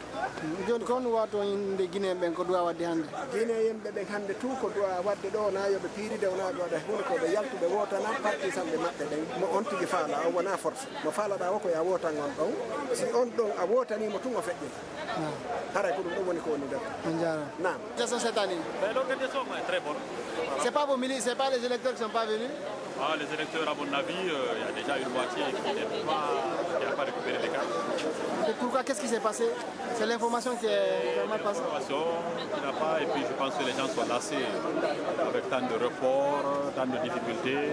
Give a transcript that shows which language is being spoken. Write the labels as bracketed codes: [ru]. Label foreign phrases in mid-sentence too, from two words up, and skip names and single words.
[ff] joni ko honno wato yimɓe guinéen ɓen ko duwa wadde hannde guinéen ɓen hannde tout ko duwa wadde ɗo na yoɓe piiride wona ɓe waɗa hunde koɓe yaltuɓe wotana partisan ɓe maɓɓe ɗen mo on tigi faala o wona force mo faalaɗa o ko ya wotan on ɗon si on ɗon a wotanimo tun o feƴƴita haray ko ɗum ɗon woni ko woni nder on jarama nam [fr] question cette année l'organisation est très bonne. C'est pas vos milices, c'est pas les électeurs qui ne sont pas venus? Les électeurs, à mon avis, il y a déjà une moitié qui n'a pas récupéré les cartes. Et pourquoi? Qu'est-ce qui s'est passé? C'est l'information qui est mal passée? L'information qui n'a pas, et puis je pense que les gens sont lassés avec tant de reports, tant de difficultés.